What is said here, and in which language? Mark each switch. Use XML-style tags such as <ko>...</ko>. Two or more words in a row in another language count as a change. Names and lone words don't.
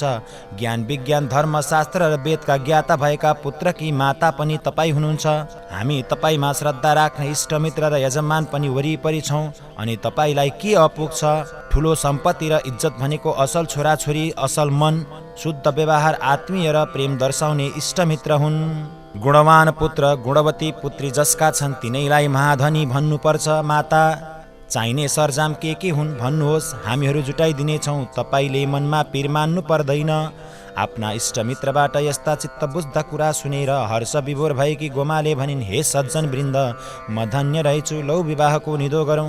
<ne>ज्ञान, विज्ञान, धर्मशास्त्र र वेदका ज्ञाता भएका पुत्रकी माता पनि तपाईँ हुनुहुन्छ। हामी तपाईँमा श्रद्धा राख्ने इष्टमित्र र यजमान पनि वरिपरि छौँ। अनि तपाईँलाई के अपुग छ? ठुलो सम्पत्ति र इज्जत भनेको असल छोराछोरी, असल मन, शुद्ध व्यवहार, आत्मीय र प्रेम दर्शाउने इष्टमित्र हुन्। गुणवान पुत्र, गुणवती पुत्री जसका छन् तिनैलाई महाधनी भन्नुपर्छ। माता, चाहिने सरजाम के हुन् भन्नुहोस्, हामीहरू जुटाइदिनेछौँ। तपाईँले मनमा पिर मान्नु पर्दैन। आफ्ना इष्टमित्रबाट यस्ता चित्त बुझ्दा कुरा सुनेर हर्ष विभोर भएकी गोमाले भनिन्, हे सज्जन वृन्द, म धन्य रहेछु, लौ विवाहको निधो गरौँ।</ne>